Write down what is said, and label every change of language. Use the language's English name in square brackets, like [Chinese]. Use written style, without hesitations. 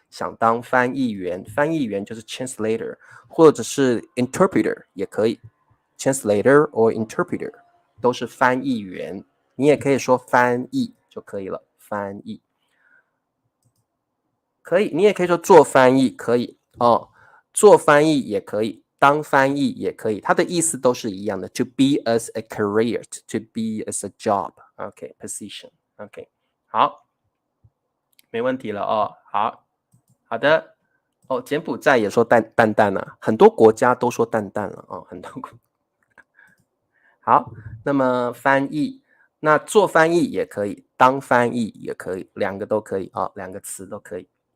[Chinese] 想当翻译员，翻译员就是 translator， 或者是 interpreter 也可以 ， [English] translator or interpreter [Chinese] 都是翻译员，你也可以说翻译就可以了，翻译。可以，你也可以说做翻译，可以哦，做翻译也可以，当翻译也可以，它的意思都是一样的。 [English] To be as a career, to be as a job, OK, position, OK, [Chinese] 好，没问题了哦，好的。哦，柬埔寨也说蛋蛋啊，很多国家都说蛋蛋了哦，很多国。好，那么翻译，那做翻译也可以，当翻译也可以，两个都可以啊，两个词都可以。